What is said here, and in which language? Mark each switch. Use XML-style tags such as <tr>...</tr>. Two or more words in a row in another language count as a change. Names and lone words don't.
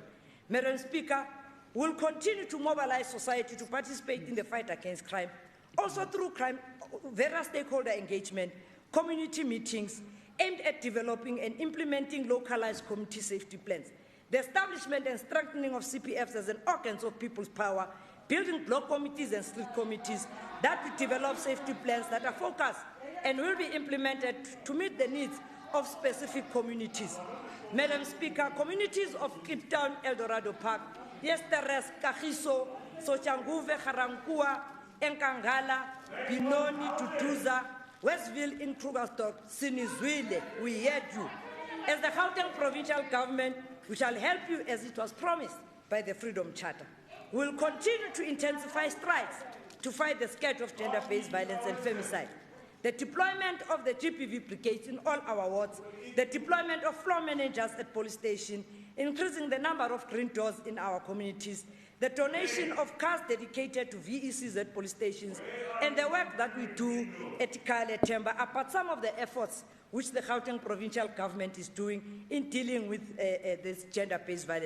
<en>Madam Speaker, we'll continue to mobilize society to participate in the fight against crime, also through various stakeholder engagement, community meetings aimed at developing and implementing localized community safety plans, the establishment and strengthening of CPFs as an organs of people's power, building block committees and street committees that will develop safety plans that are focused and will be implemented to meet the needs of specific communities. Madam Speaker, communities of Cape Town, Eldorado Park, Yesteres, Kagiso, Sochanguve, Garankua, Enkangala, Binoni, Tutuza, Westville in Krugersdorp, Sinizwile, we heard you. As the Gauteng Provincial Government, we shall help you as it was promised by the Freedom Charter. We will continue to intensify strides to fight the scourge of gender-based violence and femicide. The deployment of the GPV brigades in all our wards, the deployment of floor managers at police stations, increasing the number of green doors in our communities, the donation of cars dedicated to VECs at police stations, and the work that we do at Kale Temba are but some of the efforts which the Gauteng Provincial Government is doing in dealing with this gender-based violence.</en>